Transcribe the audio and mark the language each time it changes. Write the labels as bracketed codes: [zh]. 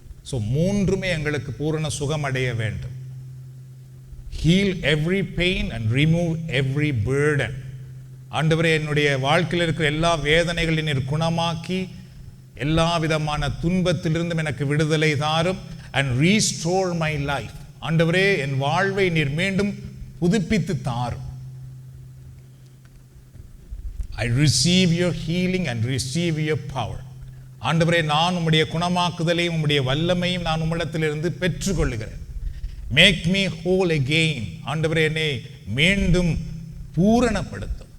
[ta] மூன்றுமே எங்களுக்கு பூரண சுகம் அடைய வேண்டும். [en] Heal every pain and remove every burden. [ta] ஆண்டவரே, என்னுடைய வாழ்க்கையில் இருக்கிற எல்லா வேதனைகளையும் நீர் குணமாக்கி எல்லா விதமான துன்பத்திலிருந்தும் எனக்கு விடுதலை தாரும். [en] and restore my life. [ta] ஆண்டவரே, என் வாழ்வை நீர் மீண்டும் புதுப்பித்து தாரும். [en] I receive your healing and receive your power. [ta] ஆண்டவரே, நான் உம்முடைய குணமாக்குதலையும் உம்முடைய வல்லமையும் நான் உம்மிடத்திலிருந்து பெற்றுக்கொள்கிறேன். [en] Make me whole again. [ta] ஆண்டவரே, என்னை மீண்டும் பூரணப்படுத்தும்.